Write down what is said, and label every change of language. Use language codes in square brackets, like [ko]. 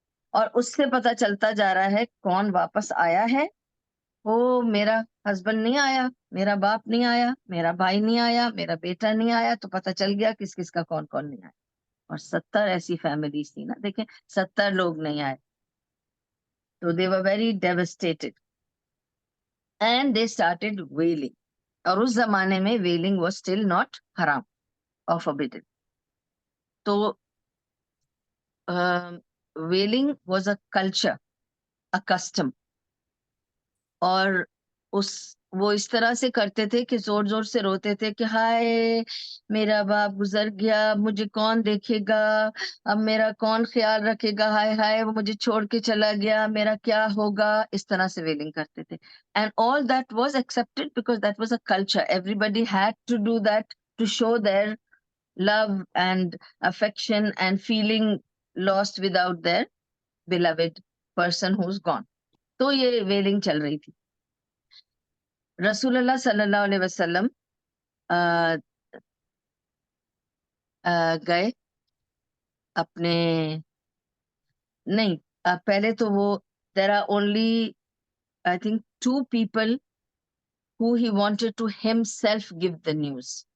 [ur] اور اس سے پتہ چلتا جا رہا ہے کون واپس آیا ہے. وہ میرا ہسبینڈ نہیں آیا, میرا باپ نہیں آیا, میرا بھائی نہیں آیا, میرا بیٹا نہیں آیا, تو پتہ چل گیا کس کس کا کون کون نہیں آیا. اور 70 ایسی فیملیز تھی نا, دیکھیں 70 لوگ نہیں آئے. [en] تو they were very devastated and they started wailing. [ur] اور اس زمانے میں [en] wailing was still not haram or forbidden. تو wailing was a culture, a custom. [ur] اور وہ اس طرح سے کرتے تھے کہ زور زور سے روتے تھے کہ ہائے میرا باپ گزر گیا, مجھے کون دیکھے گا, اب میرا کون خیال رکھے گا, ہائے ہائے وہ مجھے چھوڑ کے چلا گیا, میرا کیا ہوگا, اس طرح سے ویلنگ کرتے تھے. [en] And all that was accepted because that was a culture. Everybody had to do that to show their love and affection and feeling lost without their beloved person who's gone. [ur] تو یہ willing چل رہی تھی. رسول اللہ صلی اللہ علیہ وسلم گئے اپنے نہیں پہلے تو وہ [en] there are only I think 2 people who he wanted to himself give the news.